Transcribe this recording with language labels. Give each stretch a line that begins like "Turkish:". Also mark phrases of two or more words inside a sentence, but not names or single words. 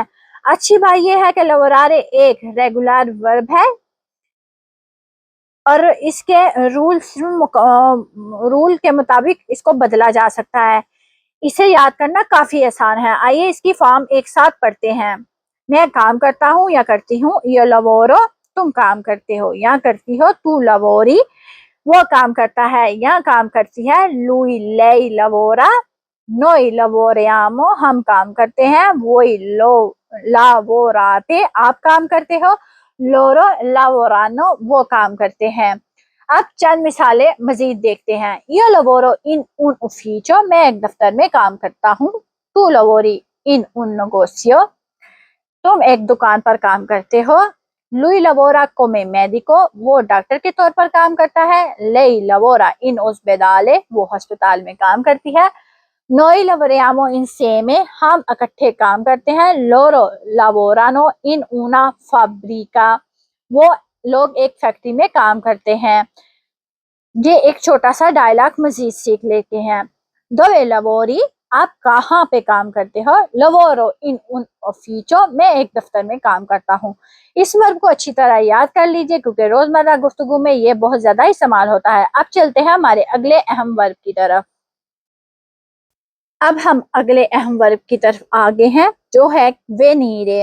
Urdu: اچھی بات یہ ہے کہ لوورارے ایک
English: regular verb
Urdu: ہے اور اس کے رول کے مطابق اس کو بدلا جا سکتا ہے. اسے یاد کرنا کافی آسان ہے۔ آئیے اس کی فارم ایک ساتھ پڑھتے ہیں. میں کام کرتا ہوں یا کرتی ہوں.
Italian: io lavoro,
Urdu: تم کام کرتے ہو یا کرتی ہو.
Italian: tu lavori,
Urdu: وہ کام کرتا ہے یا کام کرتی ہے.
Italian: lui lei lavora, noi lavoriamo,
Urdu: ہم کام کرتے ہیں.
Italian: voi lavorate,
Urdu: آپ کام کرتے ہو.
Italian: loro lavorano,
Urdu: وہ کام کرتے ہیں. اب چند مثالیں مزید دیکھتے ہیں.
Italian: Io lavoro in un ufficio,
Urdu: میں ایک دفتر میں کام کرتا ہوں.
Italian: Tu lavori in un negozio,
Urdu: تم ایک دکان پر کام کرتے ہو.
Italian: Lui lavora come medico,
Urdu: وہ ڈاکٹر کے طور پر کام کرتا ہے.
Italian: Lei lavora in ospedale,
Urdu: وہ اسپتال میں کام کرتی ہے.
Italian: Noi lavoriamo insieme,
Urdu: ہم اکٹھے کام کرتے ہیں.
Italian: Loro lavorano in una fabbrica,
Urdu: وہ لوگ ایک فیکٹری میں کام کرتے ہیں. یہ ایک چھوٹا سا ڈائیلاگ مزید سیکھ لیتے ہیں.
Italian: Dove lavori,
Urdu: آپ کہاں پہ کام کرتے ہو.
Italian: Lavoro in un ufficio,
Urdu: میں ایک دفتر میں کام کرتا ہوں. اس ورب کو اچھی طرح یاد کر لیجیے کیونکہ روزمرہ گفتگو میں یہ بہت زیادہ استعمال ہوتا ہے. اب چلتے ہیں ہمارے اگلے اہم ورب کی طرف۔ اب ہم اگلے اہم ورب کی طرف آگے ہیں جو ہے وینیرے.